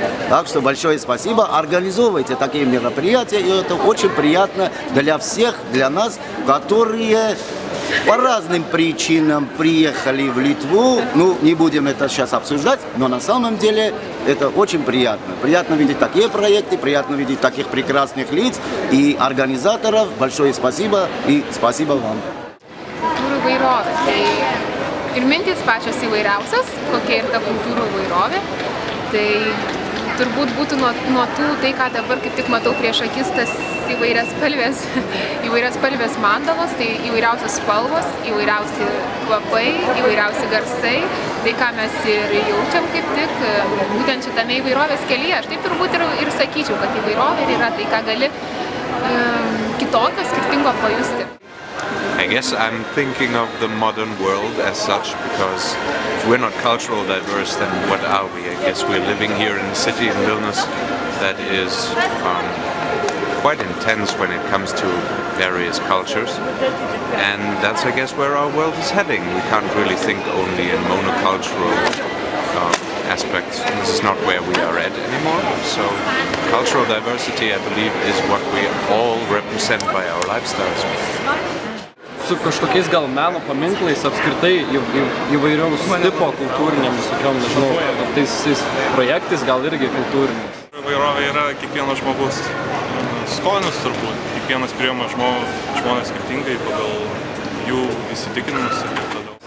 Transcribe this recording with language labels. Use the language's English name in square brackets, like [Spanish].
[Russian] Так что большое спасибо. Организовывайте такие мероприятия, и это очень приятно для всех, для нас, которые по разным причинам приехали в Литву. Ну, не будем это сейчас обсуждать, но на самом деле это очень приятно. Приятно видеть такие проекты, приятно видеть таких прекрасных лиц и организаторов. Большое спасибо и спасибо вам. [Lithuanian] Kultūrų įvairovė. Tai ir mintis pačios įvairiausios, kokia ir ta kultūrų įvairovė. Tai turbūt būtų nuo tų, tai ką dabar kaip tik matau prieš akis, tas įvairias spalvės mandalos, tai įvairiausios spalvos, įvairiausi kvapai, įvairiausi garsai. Tai ką mes ir jaučiam kaip tik, būtent šitame įvairovės kelyje. Aš taip turbūt ir sakyčiau, kad įvairovė yra tai, ką gali kitokio, skirtingo pajusti. [English] I guess I'm thinking of the modern world as such, because if we're not cultural diverse, then what are we? I guess we're living here in a city in Vilnius that is quite intense when it comes to various cultures, and that's, I guess, where our world is heading. We can't really think only in monocultural aspects. This is not where we are at anymore. So cultural diversity, I believe, is what we all represent by our lifestyles. [Lithuanian] Su kažkokiais gal meno paminklais, apskritai įvairiaus tipo kultūrinėm visokiom, nežinau, tais projektais gal irgi kultūriniais. Įvairovė yra kiekvieno žmogus skonis turbūt. Kiekvienas priima žmonės skirtingai pagal jų įsitikinimus ir taip toliau.